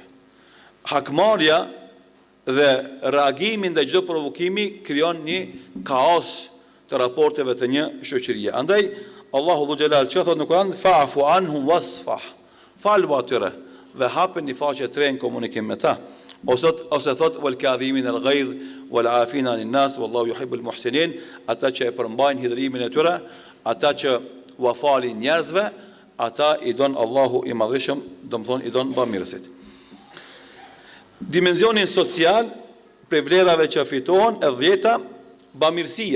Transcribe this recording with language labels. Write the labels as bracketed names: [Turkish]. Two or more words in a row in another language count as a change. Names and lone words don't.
[Albanian] Hakmarrja dhe reagimi ndaj çdo provokimi krijon një kaos të raporteve të një shoqërie. Andaj Allahu [Arabic] ذو الجلال [Albanian] që thot në Kur'an: [Arabic] "فاعف عنهم واصفح", [Albanian] falë atyre dhe hapën një faqe të re në komunikim me ta. Ose thot: [Arabic] "والكاظمين الغيظ والعافين عن الناس والله يحب المحسنين", [Albanian] ata që e përmbajnë hidhrimin e tyre, ata që u falin njerëzve, ata i don Allahu i Madhërisëm, domthon i don bamirësit. Dimenzionin social, për vlerave që fitohen, e 10, bamirësia.